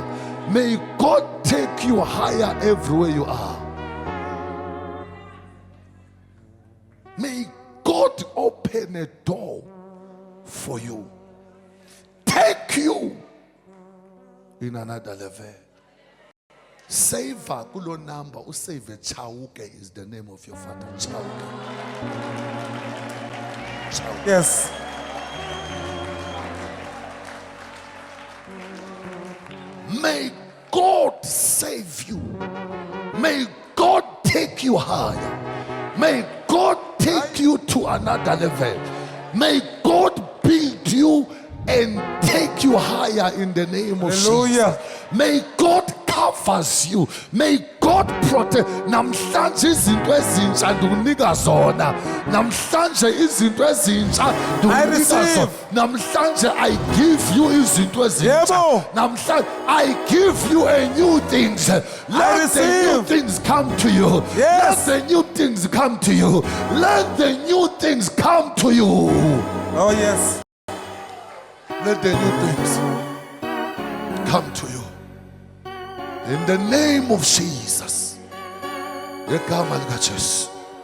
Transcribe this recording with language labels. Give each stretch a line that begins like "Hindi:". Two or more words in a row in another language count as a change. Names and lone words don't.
English: May God take you higher everywhere you are. May God open a door for you. Take you in another level.
Xhosa: Saver kulo number.
English: Usave Chauke is the name of your father. Chauke. Chauke. Yes. May God save you. May God take you higher. May God take you to another level. May God build you and take you higher in the name of Hallelujah. Jesus. May God covers you. May God protect.
Xhosa: Namhlanje izinto ezintsha ndunika zona. Namhlanje izinto ezintsha ndunika zona.
English: receive.
Xhosa: Namhlanje
English: I give you
Xhosa: izinto ezintsha. Yebo.
English: Namhlanje I give you a new things. Let the new receive. things come to you. Yes. Let the new things come to you. Let the new things come to you. Oh yes. Let the new things come to you. In the name of Jesus.
Xhosa: Yegama likaJesu.